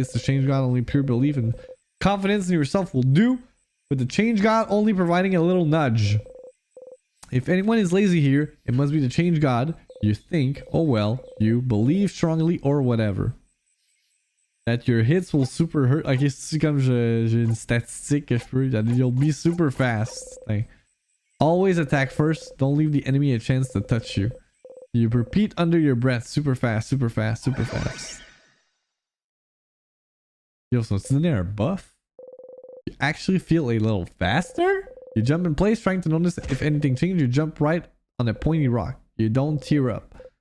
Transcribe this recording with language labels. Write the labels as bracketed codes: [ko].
[en] It's the Change God, only pure belief and confidence in yourself will do, with the Change God only providing a little nudge. If anyone is lazy here, it must be the Change God. You think, oh well, you believe strongly or whatever. That your hits will super hurt. [fr] Ok, c'est comme j'ai une statistique que je peux. [en] You'll be super fast. Always attack first. Don't leave the enemy a chance to touch you. You repeat under your breath. Super fast, super fast, super fast. Yo, so it's in there a buff? You actually feel a little faster? You jump in place trying to notice if anything changed. You jump right on a pointy rock. You don't tear up.